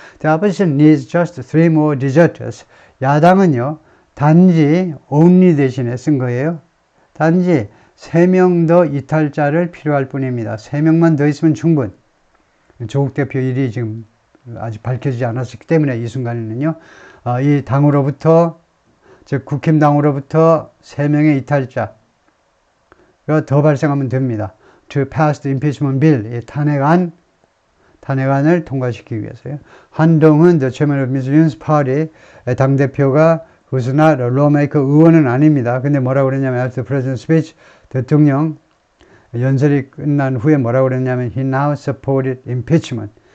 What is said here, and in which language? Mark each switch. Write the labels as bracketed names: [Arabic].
[English] The opposition needs just 3 more deserters. [Korean] 야당은요, 단지 only 대신에 쓴 거예요. 단지 3명 더 이탈자를 필요할 뿐입니다. 3명만 더 있으면 충분. 조국 대표 일이 지금 아직 밝혀지지 않았기 때문에 이 순간에는요, 이 당으로부터, 즉 국힘당으로부터 3명의 이탈자가 더 발생하면 됩니다. [English] To pass the impeachment bill, [Korean] 탄핵안을 통과시키기 위해서요. [English] 한동훈, the chairman of Missourians Party, [Korean] 당대표가 [English] who's not a lawmaker, [Korean] 의원은 아닙니다. 근데 뭐라고 그랬냐면, [English] after the president's speech, [Korean] 대통령 연설이 끝난 후에 뭐라고 그랬냐면, [English] he now supported impeachment.